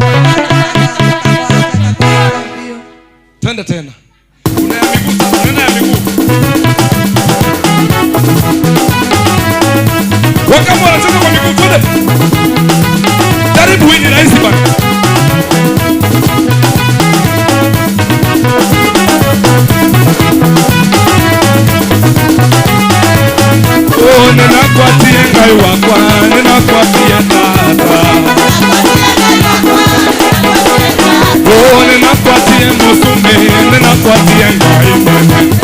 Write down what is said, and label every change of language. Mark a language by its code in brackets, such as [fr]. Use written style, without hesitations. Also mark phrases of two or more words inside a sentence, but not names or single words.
[sw] Twende tena. Una ya miguu sasa, una ya miguu. Wakamba wanacheza kwa miguu, twende. Jaribu hii ni rahisi bana. [kam] Oh, ninakuatia ngai wakwa, ninakuatia tata. Oh, ninakuatia musume, ninakuatia ngai mwana.